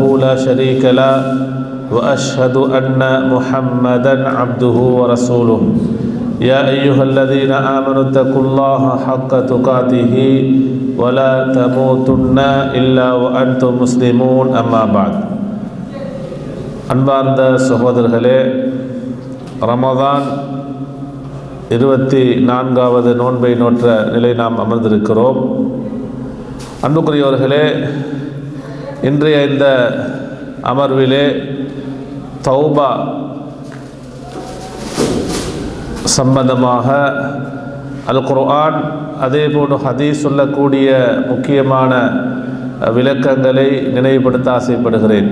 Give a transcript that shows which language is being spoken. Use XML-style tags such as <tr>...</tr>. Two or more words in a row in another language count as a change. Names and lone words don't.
<ar>لا شريك له وأشهد أن محمدا عبده ورسوله يا أيها الذين آمنوا اتقوا الله حق تقاته ولا تموتن إلا وأنتم مسلمون أما بعد</ar> <ta>அன்பார்ந்த சகோதரர்களே, ரமதான் 24வது நோன்பை நோற்ற நிலை நாம் அமர்ந்திருக்கிறோம். அன்புக்குரியவர்களே, இன்றைய இந்த அமர்விலே தௌபா சம்பந்தமாக அல் குர்ஆன் அதேபோன்று ஹதீஸ் சொல்லக்கூடிய முக்கியமான விளக்கங்களை நினைவுபடுத்த ஆசைப்படுகிறேன்.</ta>